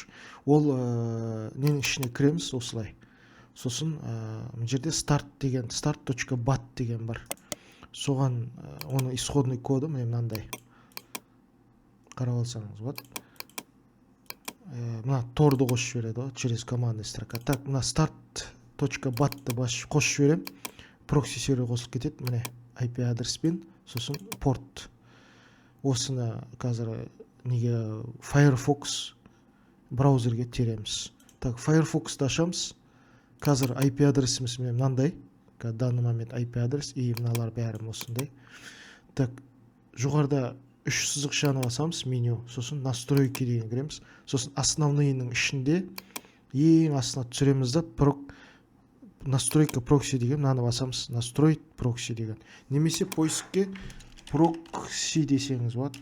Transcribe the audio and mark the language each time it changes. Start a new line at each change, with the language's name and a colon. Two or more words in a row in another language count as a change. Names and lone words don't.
Kazakh: Ол ненің ішіне кіреміз осылай. Сосын мына жерде start.bat деген бар. Соған оның исходный коды міне мынандай. Қарап алсаңыз болады. Мына торды қосып жібереді ғой
Russian: через командный строка. Так,
Kazakh: мына start.bat-ты қосып жіберем. Прокси сервер қосылып кетеді. Міне IP адреспен, сосын порт. Осыны қазір неге Firefox браузерге тереміз. Так, Firefox'ты ашамыз. Қазір IP адресіміз міне мынандай.
Russian: В данный момент IP адрес и
Kazakh: мыналар бәрі осындай. Так, жоғарыда 3 сызықшаны басамыз, меню, сосын настройки деген кіреміз. Сосын основныйның ішінде ең астына түсіреміз да
Russian: настройка прокси
Kazakh: деген мынаны басамыз.
Russian: Настроить прокси
Kazakh: деген. Немесе поискке прокси десеңіз болады.